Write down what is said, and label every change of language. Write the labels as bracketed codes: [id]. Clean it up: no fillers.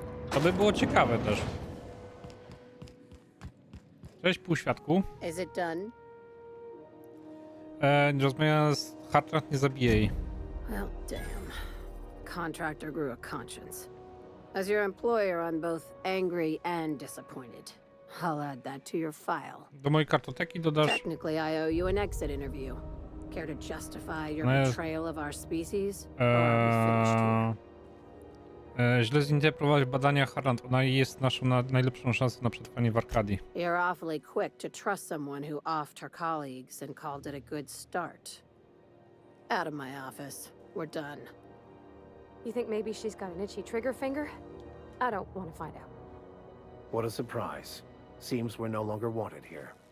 [pl] To by było ciekawe też. Cześć, półświadku. [en] Is it done? [pl] Rozmawiam z Hartrand, nie zabije jej. [en] Well, damn. Contractor grew a conscience. As your employer, I'm both angry and disappointed. I'll add that to your file. [pl] Do mojej kartoteki dodasz... [en] Technically, I owe you an exit interview. Care to justify your No, betrayal of our species? Or are we finished here? [pl] Źle zinterpretować badania Harland. Ona jest naszą najlepszą szansą na przetrwanie w Arkadii. [en] You're awfully quick to trust someone who offed her colleagues and called it a good start. Out of my office. We're done. You think maybe she's got an itchy trigger finger? I don't want to find out. What a surprise. Seems we're no longer wanted here.